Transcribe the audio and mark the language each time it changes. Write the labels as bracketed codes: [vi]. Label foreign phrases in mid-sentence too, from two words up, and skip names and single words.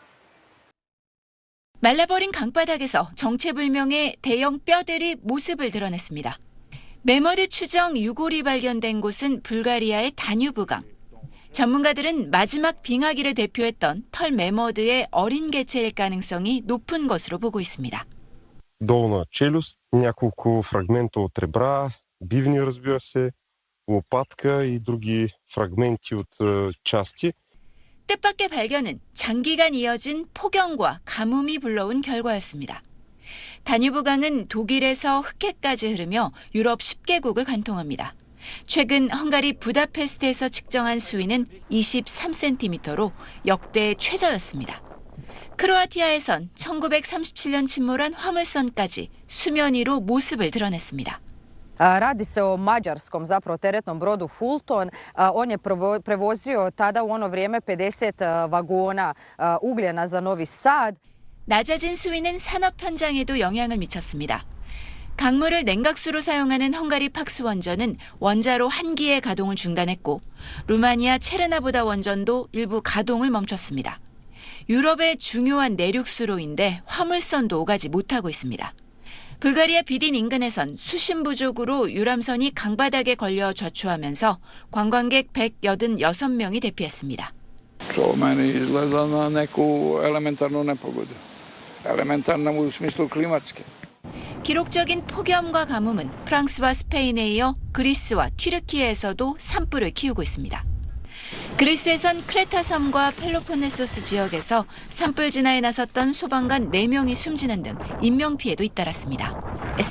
[ko] 말라버린 강바닥에서 정체불명의 대형 뼈들이 모습을 드러냈습니다. 메머드 추정 유골이 발견된 곳은 불가리아의 다뉴브강. 전문가들은 마지막 빙하기를 대표했던 털 메머드의 어린 개체일 가능성이 높은 것으로 보고 있습니다. [bg] долна челюст, няколко фрагмента от ребра, бивни, разбира се, лопатка и други фрагменти от части. [ko] 뜻밖의 발견은 장기간 이어진 폭염과 가뭄이 불러온 결과였습니다. 다뉴브강은 독일에서 흑해까지 흐르며 유럽 10개국을 관통합니다. 최근 헝가리 부다페스트에서 측정한 수위는 23cm로 역대 최저였습니다. 크로아티아에선 1937년 침몰한 화물선까지 수면 위로 모습을 드러냈습니다. [hr] Radi se o mađarskom zapravo teretnom brodu Fulton. On je prevozio tada u ono vrijeme 50 vagona ugljena za Novi Sad. [ko] 낮아진 수위는 산업 현장에도 영향을 미쳤습니다. 강물을 냉각수로 사용하는 헝가리 팍스 원전은 원자로 1기의 가동을 중단했고 루마니아 체르나보다 원전도 일부 가동을 멈췄습니다. 유럽의 중요한 내륙수로인데 화물선도 오가지 못하고 있습니다. 불가리아 비딘 인근에선 수심 부족으로 유람선이 강바닥에 걸려 좌초하면서 관광객 186명이 대피했습니다. [hr] To meni izgleda na neku elementarnu nepogodu. Elementarna u smislu klimatske. [ko] 기록적인 폭염과 가뭄은 프랑스와 스페인에 이어 그리스와 튀르키예에서도 산불을 키우고 있습니다. 그리스에선 크레타 섬과 펠로폰네소스 지역에서 산불 진화에 나섰던 소방관 4명이 숨지는 등 인명피해도 잇따랐습니다.